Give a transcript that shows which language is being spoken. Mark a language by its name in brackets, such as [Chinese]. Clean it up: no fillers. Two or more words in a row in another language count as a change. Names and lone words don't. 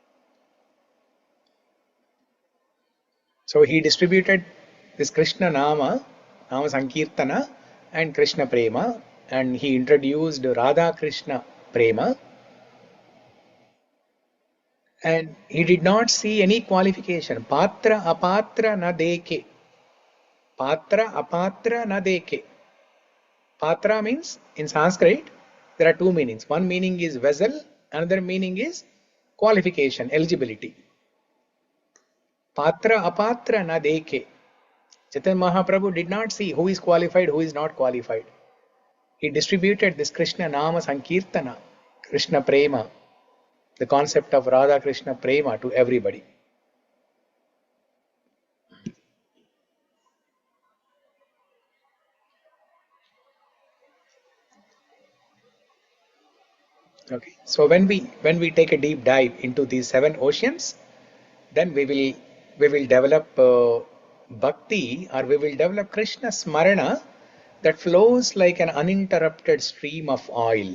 [English] So he distributed this Krishna Nama Sankirtana and Krishna Prema, and he introduced Radha Krishna Prema. And he did not see any qualification. [Bangla] পাত্র অপাত্র না দেখে। পাত্র অপাত্র না দেখে. [English] Patra means, in Sanskrit, there are two meanings. One meaning is vessel, another meaning is qualification, eligibility. [Bangla] পাত্র অপাত্র না দেখে. [English] Chaitanya Mahaprabhu did not see who is qualified, who is not qualified. He distributed this Krishna Nama Sankirtana, Krishna Prema, the concept of Radha Krishna Prema to everybody. Okay, so when we take a deep dive into these 7 oceans, then we will develop bhakti, or we will develop Krishna smarana that flows like an uninterrupted stream of oil.